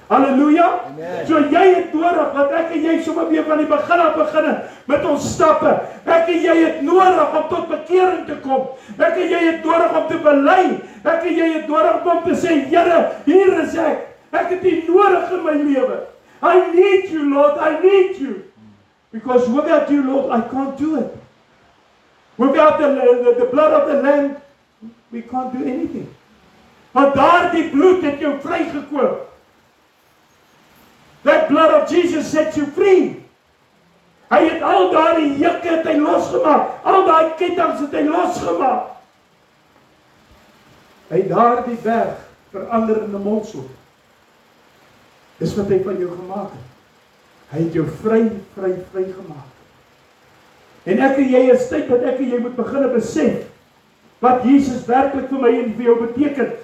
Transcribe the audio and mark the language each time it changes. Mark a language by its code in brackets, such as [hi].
[af] Halleluja. Amen. So jy het nodig, want ek en jy sommer weer van die begin af begin met ons stappe. Ek en jy het nodig om tot bekering te kom. Ek en jy het nodig om te bely. Ek en jy het nodig om te sê, Here, hier is ek. Ek het U nodig in my lewe. [en] I need you, Lord, I need you. Because without you, Lord, I can't do it. Without the blood of the Lamb, we can't do anything. [af] Want daardie bloed het jou vrygekoop. [en] That blood of Jesus sets you free. [af] Hy het al daardie jukke het hy losgemaak. Al daai kettinge het hy losgemaak. Hy het daardie berg verander in 'n molsel. Dis wat hy van jou gemaak het. Hy het jou vry gemaak. En ek en jy is tyd dat ek en jy moet begin besef wat Jesus werklik vir my en vir jou beteken.